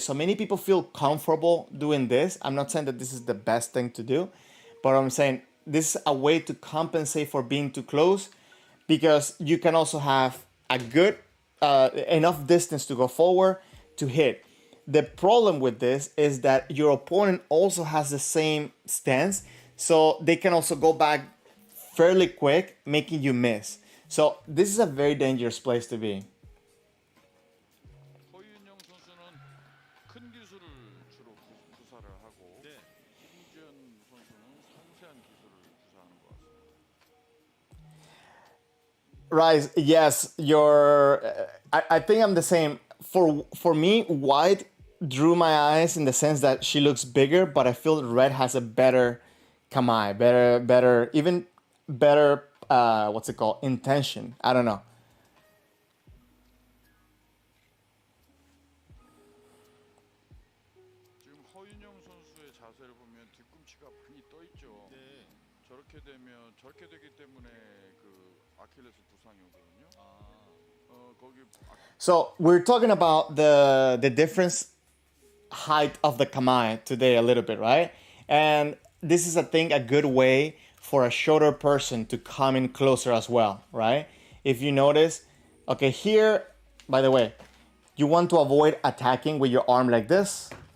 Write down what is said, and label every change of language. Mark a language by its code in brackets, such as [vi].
[en] So many people feel comfortable doing this. I'm not saying that this is the best thing to do, but I'm saying this is a way to compensate for being too close, because you can also have a good enough distance to go forward to hit. The problem with this is that your opponent also has the same stance, so they can also go back fairly quick, making you miss. So this is a very dangerous place to be. [ko] 허윤영 선수는 큰 기술을 주로 구사를 하고 네. 김주현 선수는 섬세한 기술을 구사하는 것 같습니다. [en] Rise, yes, you're. I think I'm the same. For me, White drew my eyes in the sense that she looks bigger, but I feel Red has a better kamai, even better. What's it called? Intention. I don't know. [ko] 지금 허윤영 선수의 자세를 보면 뒤꿈치가 많이 떠 있죠. 네. 저렇게 되기 때문에 그 아킬레스 부상이 오거든요. 거기 [en] So we're talking about the difference height of the kamai today a little bit, right? And this is a good way for a shorter person to come in closer as well, right? If you notice, okay, here, by the way, you want to avoid attacking with your arm like this.